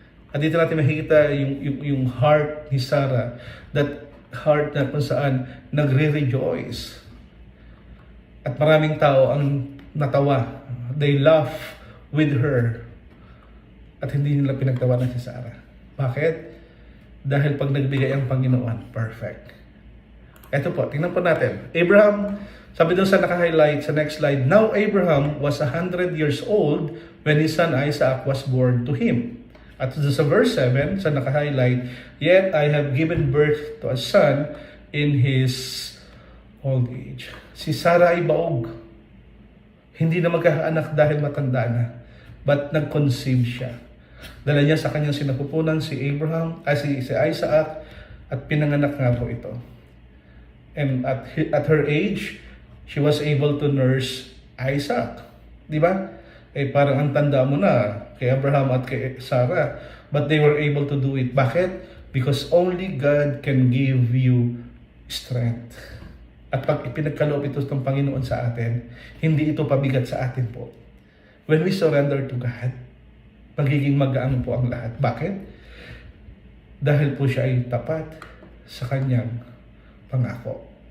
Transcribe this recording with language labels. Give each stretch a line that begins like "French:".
Filipino: At dito natin makikita yung heart ni Sarah, that heart na kung saan nagre-rejoice. At maraming tao ang natawa.
English: They laugh with her.
Filipino: At hindi nila pinagtawanan si Sarah. Bakit? Dahil pag nagbigay ang Panginoon, perfect. Ito po, tingnan po natin.
English: Abraham,
Filipino: sabi doon sa naka-highlight sa next slide,
English: now Abraham was 100 years old when his son Isaac was born to him.
Filipino: At sa verse 7, sa naka-highlight,
English: yet I have given birth to a son in his old age.
Filipino: Si Sarah ay baog. Hindi na magkakaanak dahil matanda na, but nag-conceive siya. Dala niya sa kanyang sinapupunan si Abraham, si Isaac, at pinanganak nga po ito.
English: And at her age, she was able to nurse Isaac.
Filipino: Di ba? Eh parang ang tanda mo na kay Abraham at kay Sarah.
English: But they were able to do it.
Filipino: Bakit?
English: Because only God can give you strength.
Filipino: At pag ipinagkaloob ito ng Panginoon sa atin, hindi ito pabigat sa atin po.
English: When we surrender to God,
Filipino: magiging magaan po ang lahat. Bakit? Dahil po siya ay tapat sa kanyang pangako.